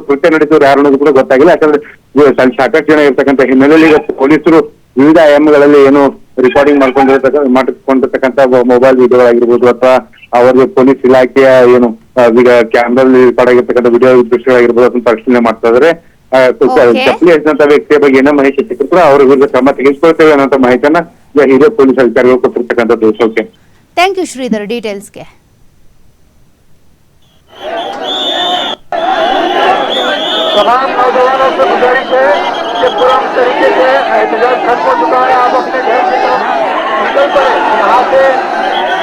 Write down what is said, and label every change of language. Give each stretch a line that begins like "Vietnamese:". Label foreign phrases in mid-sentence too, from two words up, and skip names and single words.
Kannada: ಕೃತ್ಯ ನಡೆಸಿದ್ರು ಯಾರು ಅನ್ನೋದು ಕೂಡ ಗೊತ್ತಾಗಿಲ್ಲ. ಯಾಕಂದ್ರೆ ಸಾಕಷ್ಟು ಜನ ಇರ್ತಕ್ಕಂಥ ಹಿನ್ನೆಲೆಯಲ್ಲಿ ಈಗ ಪೊಲೀಸರು ವಿವಿಧ ಆಯಾಮಗಳಲ್ಲಿ ರೆಕಾರ್ಡಿಂಗ್ ಮಾಡ್ಕೊಂಡಿರ್ತಕ್ಕಂಥ ಮೊಬೈಲ್ ವಿಡಿಯೋಗಳಾಗಿರ್ಬೋದು ಅಥವಾ ಅವರಿಗೆ ಪೊಲೀಸ್ ಇಲಾಖೆಯ ಈಗ ಕ್ಯಾಮ್ರಾದಲ್ಲಿ ರೆಕಾರ್ಡ್ ಆಗಿರ್ತಕ್ಕಂಥ ವಿಡಿಯೋ ದೃಶ್ಯಗಳಾಗಿರ್ಬೋದು ಅದನ್ನ ಪರಿಶೀಲನೆ ಮಾಡ್ತಾ ಇದ್ದಾರೆ. ಚಪ್ಪಲಿ ಹಚ್ಚಿದಂತ ವ್ಯಕ್ತಿಯ ಬಗ್ಗೆ ಏನೋ ಮಾಹಿತಿ ಸಿಕ್ಕಿದ್ರು ಅವ್ರ ವಿರುದ್ಧ ಕ್ರಮ ತೆಗೆದುಕೊಳ್ತೇವೆ ಅನ್ನೋ ಮಾಹಿತಿಯನ್ನ ಹಿರಿಯ ಪೊಲೀಸ್ ಅಧಿಕಾರಿಗಳು ಕೊಟ್ಟಿರ್ತಕ್ಕಂಥದ್ದು. ಓಕೆ,
English: thank you
Kannada: ಶ್ರೀಧರ್ ಡೀಟೇಲ್ಸ್ಗೆ.
Hindi: तमाम नौजवानों से गुजारिश है कि पूरा तरीके से एहतजाज खत्म हो चुका है. आप अपने घर की तरफ निकल पड़े. यहाँ से